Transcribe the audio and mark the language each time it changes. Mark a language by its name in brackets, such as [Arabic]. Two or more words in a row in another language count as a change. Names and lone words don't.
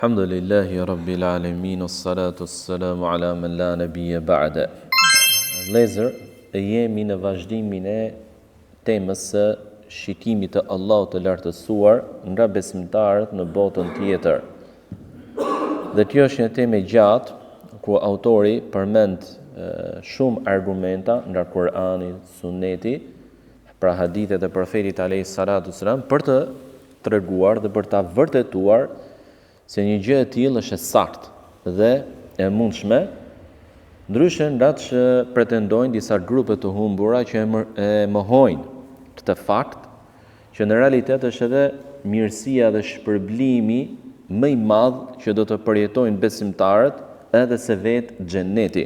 [Arabic] الحمد لله رب العالمين الصلاة السلام على من لا نبي بعده. [Albanian] Vëllezër, jemi në vazhdimin e temës së shikimit të Allahut të lartësuar nga besimtarët në botën tjetër. Dhe kjo është një temë e gjatë ku autori përmend shumë argumenta nga Kurani, Sunneti, pra hadithet e profetit [Arabic] عليه الصلاة السلام [Albanian] për të treguar dhe për ta vërtetuar se një gjë e tillë është e saktë dhe e mundshme, ndryshe nga që pretendojnë disa grupe të humbura që e mohojnë këtë fakt, që në realitet është edhe mirësia dhe shpërblimi më i madh që do të përjetojnë besimtarët edhe se vetë xheneti.